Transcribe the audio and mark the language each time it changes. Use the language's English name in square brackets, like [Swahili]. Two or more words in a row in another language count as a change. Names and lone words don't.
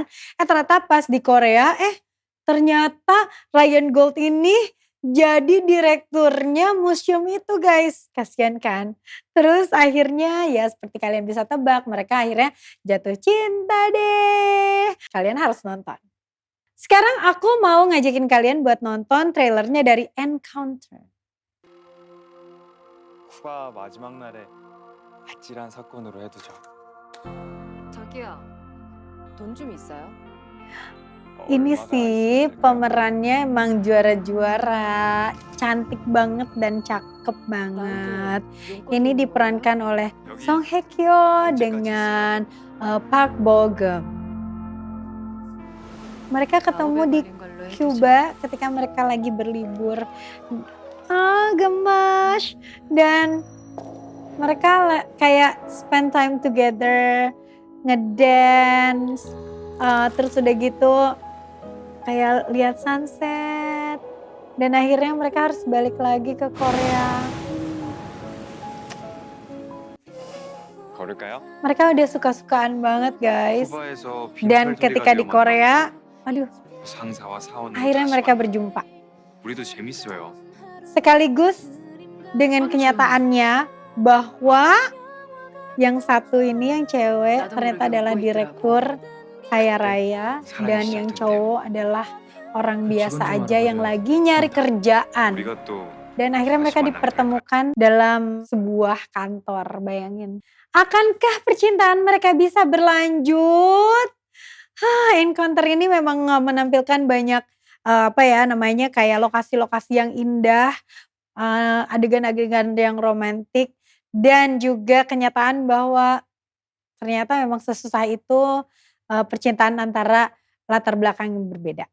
[Indonesian] Ternyata pas di Korea, ternyata Ryan Gold ini jadi direkturnya museum itu guys. Kasian kan. Terus akhirnya ya seperti kalian bisa tebak, mereka akhirnya jatuh cinta deh. Kalian harus nonton. Sekarang aku mau ngajakin kalian buat nonton trailernya dari Encounter. [Korean] 쿠바 마지막 날에 아찔한 사건으로 해두죠. 저기요. 돈 좀 있어요? [Indonesian] Ini sih pemerannya emang juara-juara, cantik banget dan cakep banget. Ini diperankan oleh Song Hye Kyo dengan Park Bo Gum. Mereka ketemu di Cuba ketika mereka lagi berlibur. Gemas. Dan mereka kayak [English] spend time together, [Indonesian] ngedance, terus udah gitu kayak lihat sunset. Dan akhirnya mereka harus balik lagi ke Korea. [Korean] 걸을까요? [Indonesian] Mereka udah suka-sukaan banget guys. [Korean] 쿠바에서 [Indonesian] Dan ketika di Korea, [Korean] 상사와 사원을 [Indonesian] akhirnya [Korean] 다시 [Indonesian] mereka [Korean] 만나. [Indonesian] berjumpa. [Korean] 우리도 재밌어요. [Indonesian] Sekaligus dengan kenyataannya bahwa yang satu ini yang cewek ternyata adalah direktur kaya raya dan yang cowok adalah orang biasa aja yang lagi nyari kerjaan. [Korean] 우리가 또 [Indonesian] Dan akhirnya mereka dipertemukan dalam sebuah kantor, bayangin. Akankah percintaan mereka bisa berlanjut? Encounter ini memang menampilkan banyak kayak lokasi-lokasi yang indah, adegan-adegan yang romantis, dan juga kenyataan bahwa ternyata memang sesusah itu percintaan antara latar belakang yang berbeda.